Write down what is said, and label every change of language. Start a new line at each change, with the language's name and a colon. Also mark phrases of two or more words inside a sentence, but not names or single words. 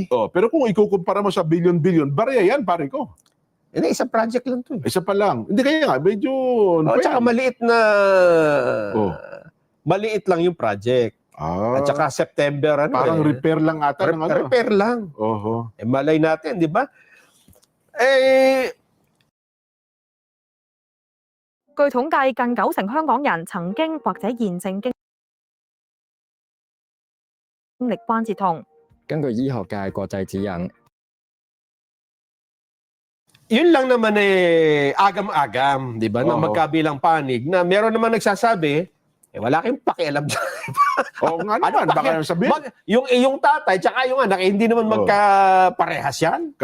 Filipino: Pero kung ikukumpara mo sa billion-billion, barya yan, pare ko. Hindi, isang project lang ito eh. Isa pa lang. Hindi kaya nga, medyo... Tsaka maliit na... Oh. Maliit lang yung project. At saka September, parang repair lang ata ng ano. Repair lang. Oho. Malay natin, di ba?
Cantonese: 據統計，近90%香港人曾經或者現正經歷關節痛。根據醫學界國際指引，
Filipino: Yun lang naman agam-agam, di ba? Na Oo. magkabilang panig na meron naman nagsasabi, wala kayong pakialam dyan. Oo nga naman, baka sabihin. Yung iyong tatay, tsaka yung anak, hindi naman magkaparehas yan.